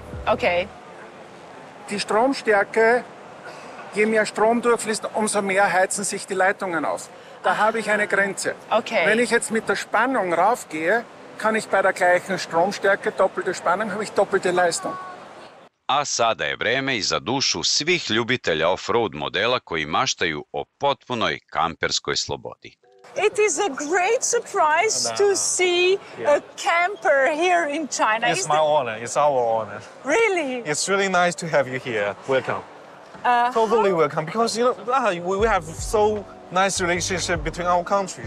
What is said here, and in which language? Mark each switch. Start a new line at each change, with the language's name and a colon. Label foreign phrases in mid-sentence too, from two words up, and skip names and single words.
German: Okay. Die Stromstärke, je mehr Strom durchfließt, umso mehr heizen sich die Leitungen auf. Da habe ich eine Grenze. Okay. Wenn ich jetzt mit der Spannung raufgehe, kann ich bei der gleichen Stromstärke, doppelte Spannung, habe ich doppelte Leistung.
Serbian: A sada je vreme i za dušu svih ljubitelja off-road modela koji maštaju o potpunoj kamperskoj slobodi.
English: It is a great surprise to see a camper here in China. It's my honor. It's our honor. Really? It's really nice to have you here. Welcome. Totally welcome. Because we have so nice relationship between our countries.